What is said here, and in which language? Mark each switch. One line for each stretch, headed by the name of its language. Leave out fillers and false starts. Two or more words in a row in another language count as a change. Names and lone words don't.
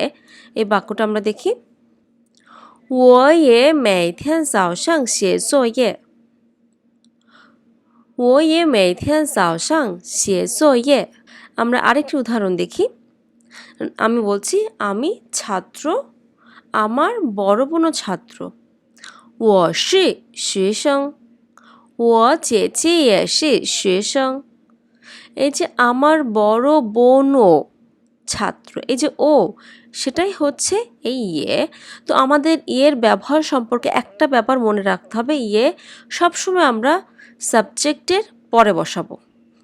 Bangla: এই বাক্যটা আমরা দেখি,
Chinese: 我每天早上写作业我每天早上写作业.
Bangla: আমরা আরেকটি উদাহরণ দেখি। আমি বলছি আমি ছাত্র, আমার বড় বোনও ছাত্র।
Chinese: 我是学生我姐姐也是学生।
Bangla: এই যে আমার বড় বোনও ছাত্র, এই যে ও, সেটাই হচ্ছে এই ইয়ে। তো আমাদের ইয়ের ব্যবহার সম্পর্কে একটা ব্যাপার মনে রাখতে হবে, ইয়ে সবসময় আমরা সাবজেক্টের পরে বসাবো।